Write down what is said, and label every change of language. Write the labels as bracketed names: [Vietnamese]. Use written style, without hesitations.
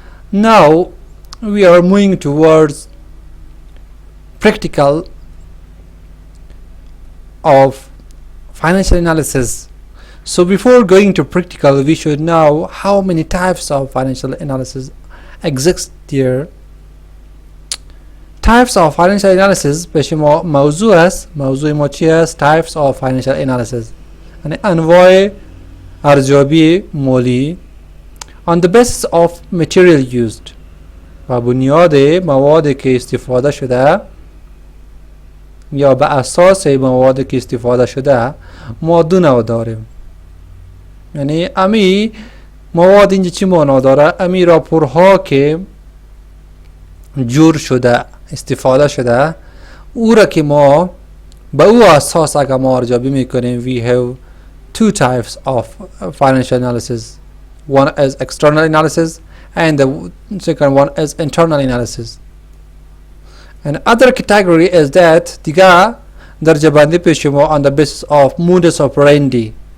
[English] Now we are moving towards practical of financial analysis. So before going to practical, we should know how many types of financial analysis exist here. Types of financial analysis [Persian] پیش ما موضوع است. موضوع ما چی است؟ [English] Types of financial analysis [Persian] یعنی انواع ارزیابی مالی [English] on the basis of material used [Persian] و بنیاد مواد که استفاده شده یا به اساس مواد که استفاده شده ما دو نوع داریم. یعنی امی مواد اینجا چی معنا داره؟ امی راپورها که جور شده استفاده شده او را که ما به او اساس اگر ما ارزیابی میکنیم. [English] We have two types of financial analysis. One is external analysis and the second one is internal analysis. And other category is that [Persian] دیگه درجه بندی پیش ما [English] on the basis of modus operandi.